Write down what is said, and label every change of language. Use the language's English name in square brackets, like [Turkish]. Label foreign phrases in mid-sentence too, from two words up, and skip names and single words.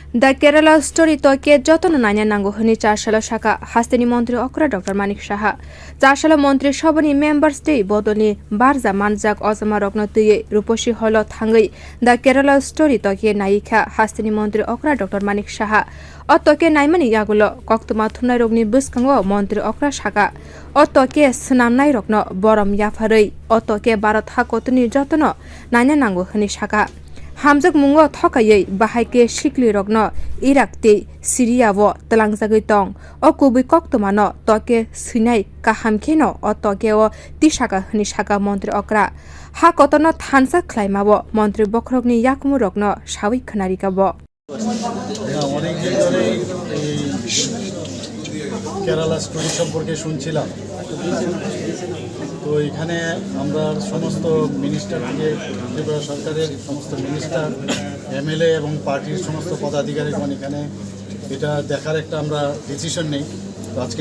[Kok Borok] The Kerala story toke jotono naina nango hini Chasalo sakha haste montri okra Dr.Manik Saha. Chasalo montrisobha ni members day bodol ni barja manjak ojama rokno twiwi Rupashi Hall thangwi. The Kerala story toke naika haste montri okra Dr.Manik Saha. O toke naimani yagulo koktuma thumnai rokni bwskango montri okra sakha. O toke snamnai rokno borom yafarei. O toke Bharat hakotni jotono naina nango hini sakha. Hamjak mungo thokayei bahaike sikli rokno irakte Syriawo talangjagoi tong o kubui koktomano toke sinai kahamkheno o toke o tisaka hni saka montri okra ha kotono thansa khlaimawo montri bokrokni yakmu rokno sawi khnarikabo [Bangla] কেরালা স্টোরি সম্পর্কে শুনছিলাম তো এখানে আমরা সমস্ত মিনিস্টার থেকে ত্রিপুরা সরকারের সমস্ত মিনিস্টার এমএলএ এবং পার্টির সমস্ত পদাধিকারীগণ এখানে এটা দেখার একটা আমরা ডিসিশন নেই তো আজকে